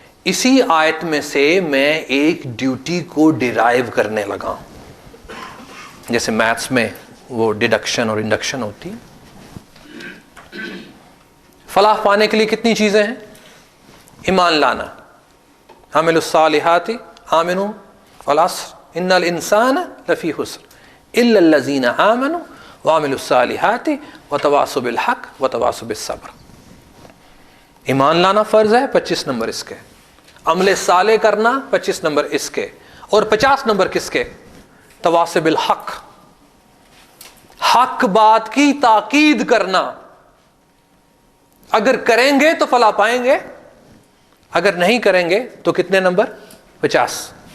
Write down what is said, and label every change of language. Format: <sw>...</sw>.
<ur>اسی آیت میں سے میں ایک ڈیوٹی کو ڈیرائیو کرنے لگا ہوں. جیسے میتھس میں وہ ڈیڈکشن اور انڈکشن ہوتی ہے. فلاح پانے کے لیے کتنی چیزیں ہیں؟ ایمان لانا.</ur> <ar>عامل الصالحات آمنوا والعصر ان الانسان لفی خسر الا الذین آمنوا وعملوا الصالحات وتواصوا بالحق وتواصوا بالصبر.</ar> <ur>ایمان لانا فرض ہے، 25 نمبر اس کے. عمل صالح کرنا 25 نمبر اس کے. اور 50 نمبر کس کے؟</ur> <ar>تواصوا بالحق،</ar> <ur>حق بات کی تاکید کرنا. اگر کریں گے تو فلاح پائیں گے، اگر نہیں کریں گے تو کتنے نمبر؟ 50.</ur>